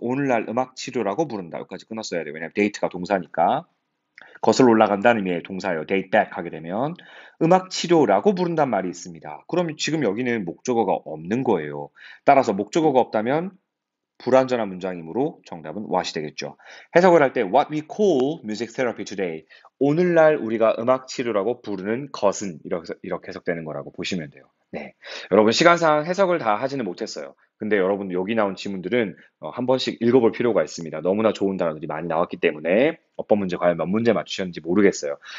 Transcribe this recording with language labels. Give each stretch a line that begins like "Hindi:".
Korean: 오늘날 음악 치료라고 부른다. 여기까지 끊었어야 돼요. 왜냐면 데이트가 동사니까. 거슬러 올라간다는 의미의 동사예요. date back 하게 되면 음악 치료라고 부른단 말이 있습니다. 그럼 지금 여기는 목적어가 없는 거예요. 따라서 목적어가 없다면 불완전한 문장이므로 정답은 what이 되겠죠. 해석을 할 때
English: what we call music therapy today.
Korean: 오늘날 우리가 음악 치료라고 부르는 것은 이렇게 해석되는 거라고 보시면 돼요. 네. 여러분 시간상 해석을 다 하지는 못했어요. 근데 여러분 여기 나온 지문들은 한 번씩 읽어볼 필요가 있습니다. 너무나 좋은 단어들이 많이 나왔기 때문에 어법 문제 과연 몇 문제 맞추셨는지 모르겠어요.